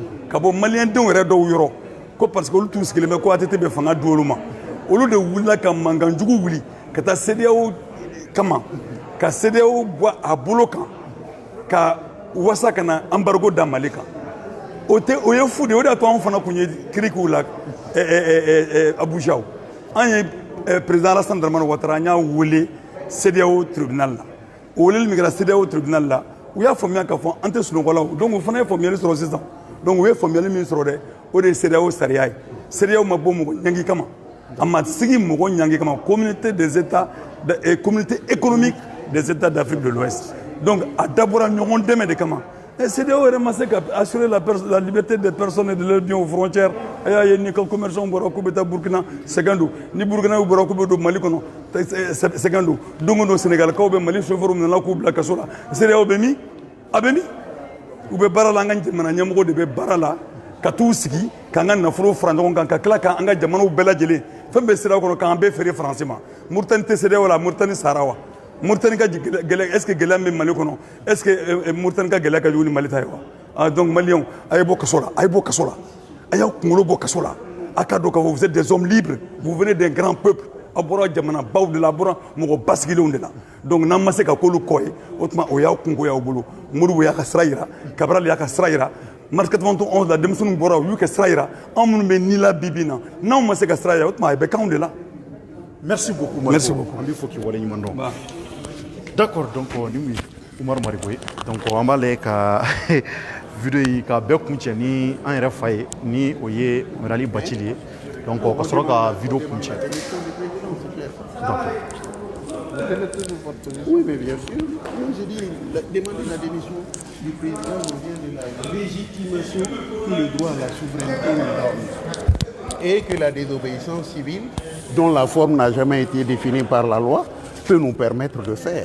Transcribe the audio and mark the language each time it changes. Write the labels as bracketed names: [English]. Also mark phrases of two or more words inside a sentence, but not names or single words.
[Bambara] ka bɔ maliyɛndenw yɛrɛ dɔw yɔrɔ ko [French] parce que [Bambara] olu t'u sigilen bɛ ko ATT bɛ fanga di olu ma olu de wulila ka mankanjugu wuli ka taa CEDEAO kama ka CEDEAO bɔ a bolo kan ka wasa ka na embargo da Mali kan o ye fu de o de y'a to anw fana tun ye kirikiw la Abuja an ye président Alassane Dramane Ouattara an y'a wele CEDEAO tribunal la o weleli min kɛra CEDEAO tribunal la u y'a faamuya k'a fɔ an tɛ sunɔgɔ la donc o fana ye faamuyali sɔrɔ sisan donc u ye faamuyali min sɔrɔ dɛ o de ye CEDEAO sariya ye CEDEAO ma bɔ mɔgɔ ɲangi kama a ma sigi mɔgɔ ɲangi kama [French] communauté des états communauté économique des états d'Afrique de l'Ouest [Bambara] donc a dabɔra ɲɔgɔn dɛmɛ de kama CEDEAO yɛrɛ ma se ka [French] assurer la liberté des personnes et de leurs biens aux frontières [Bambara] a y'a ye ni ka commerçants bɔra k'u bɛ taa Burkina sɛgɛn don ni Burkina bɔra k'u bɛ don Mali kɔnɔ sɛgɛn don don o don Sénégalikaw bɛ Mali chauffeurs minɛna k'u bila kaso la CEDEAO bɛ min a bɛ min u bɛ baara la an ka jamana ɲɛmɔgɔ de bɛ baara la ka t'u sigi k'an ka nafolo fara ɲɔgɔn kan ka tila k'an ka jamanaw bɛɛ lajɛlen fɛn bɛ CEDEAO kɔnɔ k'an bɛɛ feere Faransi ma Mauritanie tɛ CEDEAO la Mauritanie sara wa Mauritanie ka gɛlɛya [French] est-ce que [Bambara] gɛlɛya bɛ Mali kɔnɔ [French] est-ce que [Bambara] Mauritanie ka gɛlɛya ka jugu ni Mali ta ye wa donc maliyɛnw a ye bɔ kaso la a ye bɔ kaso la a y'aw kunkolo bɔ kaso la a ka dɔn k'a fɔ [French] vous êtes des hommes libres vous venez d'un grand peuple [Bambara] a bɔra jamana baw de la a bɔra mɔgɔ basigilenw de la donc n'an ma se ka k'olu kɔ ye o tuma o y'aw kunko y'aw bolo Modibo y'a ka sira yira Cabral y'a ka sira yira mars 91 la denmisɛnninw bɔra u y'u kɛ sira yira anw minnu bɛ ni la bi bi in na n'anw ma se ka sira yira o tuma a bɛ k'anw de la. [French] Merci beaucoup. Merci beaucoup. [Bambara] An b'i fo k'i waleɲuman dɔn. [French] D'accord donc [Bambara] ni mun ye Umaru Marigo ye donc an b'a lajɛ ka video yi ka bɛɛ kuncɛ ni an yɛrɛ fa ye ni o ye Merali Bacili ye donc ka sɔrɔ ka video kuncɛ. [French] D'accord. Oui, mais bien sûr. Je dis, demander la démission du président vient de la légitimation que le droit à la souveraineté nous donne. Et que la désobéissance civile, dont la forme n'a jamais été définie par la loi, peut nous permettre de faire.